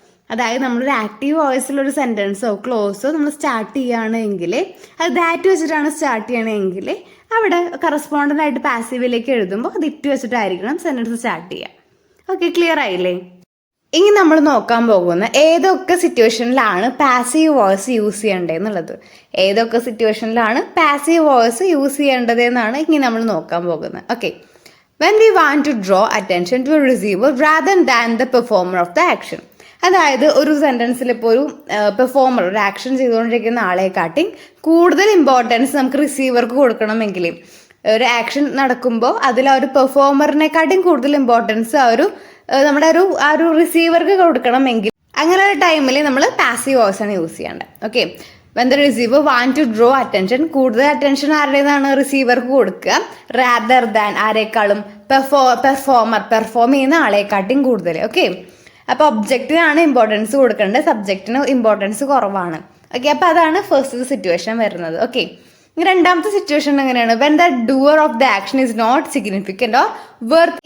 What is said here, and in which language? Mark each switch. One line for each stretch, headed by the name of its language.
Malayalam: അതായത് നമ്മളൊരു ആക്റ്റീവ് വോയിസിലൊരു സെന്റൻസോ ക്ലോസോ നമ്മൾ സ്റ്റാർട്ട് ചെയ്യുകയാണെങ്കിൽ അത് ദാറ്റ് വെച്ചിട്ടാണ് സ്റ്റാർട്ട് ചെയ്യണമെങ്കിൽ അവിടെ കറസ്പോണ്ടന്റ് ആയിട്ട് പാസീവിലേക്ക് എഴുതുമ്പോൾ അത് ഇറ്റ് വെച്ചിട്ടായിരിക്കണം സെന്റൻസ് സ്റ്റാർട്ട് ചെയ്യുക. ഓക്കെ, ക്ലിയർ ആയില്ലേ? ഇനി നമ്മൾ നോക്കാൻ പോകുന്ന ഏതൊക്കെ സിറ്റുവേഷനിലാണ് പാസീവ് വോയിസ് യൂസ് ചെയ്യേണ്ടതെന്നുള്ളത്. ഏതൊക്കെ സിറ്റുവേഷനിലാണ് പാസീവ് വോയിസ് യൂസ് ചെയ്യേണ്ടതെന്നാണ് ഇനി നമ്മൾ നോക്കാൻ പോകുന്നത്.
English: Okay, when we want to draw attention to a receiver rather than the performer of the action.
Malayalam: അതായത് ഒരു സെന്റൻസിൽ ഇപ്പോൾ ഒരു പെർഫോമർ ഒരു ആക്ഷൻ ചെയ്തുകൊണ്ടിരിക്കുന്ന ആളെക്കാട്ടി കൂടുതൽ ഇമ്പോർട്ടൻസ് നമുക്ക് റിസീവർക്ക് കൊടുക്കണമെങ്കിൽ, ഒരു ആക്ഷൻ നടക്കുമ്പോൾ അതിൽ ആ ഒരു പെർഫോമറിനെക്കാട്ടും കൂടുതൽ ഇമ്പോർട്ടൻസ് നമ്മുടെ ആ ഒരു റിസീവർക്ക് കൊടുക്കണമെങ്കിൽ അങ്ങനെ ഒരു ടൈമിൽ നമ്മൾ പാസീവ് വോയിസ് ആണ് യൂസ് ചെയ്യേണ്ടത്.
English: okay, when the receiver want to draw attention,
Malayalam: കൂടുതൽ അറ്റൻഷൻ ആരുടേതാണ്? റിസീവർക്ക് കൊടുക്കുക.
English: rather than,
Malayalam: ആരെക്കാളും? പെർഫോമർ, പെർഫോം ചെയ്യുന്ന ആളെക്കാട്ടും കൂടുതൽ. ഓക്കെ, അപ്പോൾ ഒബ്ജക്റ്റിനാണ് ഇമ്പോർട്ടൻസ് കൊടുക്കേണ്ടത്, സബ്ജക്റ്റിന് ഇമ്പോർട്ടൻസ് കുറവാണ്. ഓക്കെ, അപ്പോൾ അതാണ് ഫസ്റ്റ് സിറ്റുവേഷൻ വരുന്നത്. ഓക്കെ, രണ്ടാമത്തെ സിറ്റുവേഷൻ എങ്ങനെയാണ്?
English: When the doer of the action is not significant or worth.